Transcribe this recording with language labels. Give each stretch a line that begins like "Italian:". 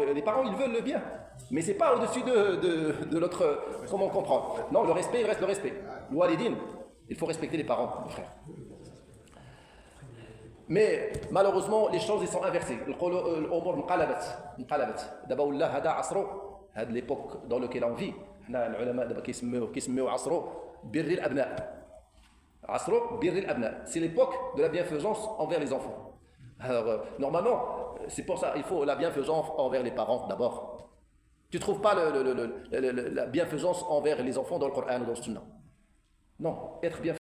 French: Les parents ils veulent le bien, mais c'est pas au-dessus de notre comment comprendre. Non, le respect, il reste le respect. Le walidin, il faut respecter les parents, mes frères. Mais malheureusement les choses sont inversées.
Arabic: الامور انقلبت دابا ولا هذا عصرو هذه ليبوك
French: dans lequel on vit.
Arabic: حنا العلماء دابا كيسميو عصرو بر الابناء. Asro birril abna.
French: C'est l'époque de la bienfaisance envers les enfants. Alors, normalement, c'est pour ça, il faut la bienfaisance envers les parents d'abord. Tu ne trouves pas la bienfaisance envers les enfants dans le Coran ou dans le Sunna. Non, être bienfaisant